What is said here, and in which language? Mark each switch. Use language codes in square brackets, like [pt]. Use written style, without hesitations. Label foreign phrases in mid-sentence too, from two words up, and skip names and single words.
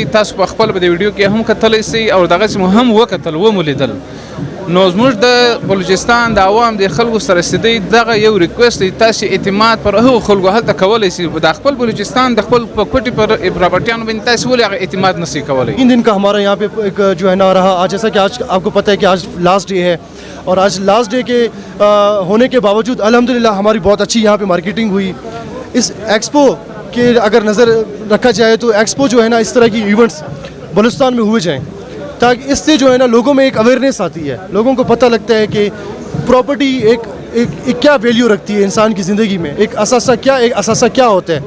[ps] تاسو په خپل په ویډیو کې هم کتلی سي او دغه هم وکتل و مولیدل. نو زموږ د بلوچستان د عوام د خلکو سره سدي دغه یو ریکوست دی، تاسو اعتماد پر هغه خلکو هلته کولای شي. د خپل بلوچستان د خپل کوټي پر پراپرټیانو باندې تاسو ولې هغه اعتماد نشي کولای. [ur] 3 دن کا ہمارا یہاں پہ ایک جو ہے نا رہا آج، جیسا کہ آج آپ کو پتا ہے کہ آج [en] last day [ur] ہے، اور آج [en] last day [ur] کے ہونے کے باوجود الحمدللہ ہماری بہت اچھی یہاں پہ مارکیٹنگ ہوئی. اس ایکسپو کے اگر نظر رکھا جائے تو ایکسپو جو ہے نا اس طرح کی ایونٹس بلوچستان میں ہوئے جائیں، تاکہ اس سے جو ہے نا لوگوں میں ایک اویئرنیس آتی ہے، لوگوں کو پتا لگتا ہے کہ پراپرٹی ایک کیا ویلیو رکھتی ہے انسان کی زندگی میں، ایک اثاثہ کیا ہوتا ہے.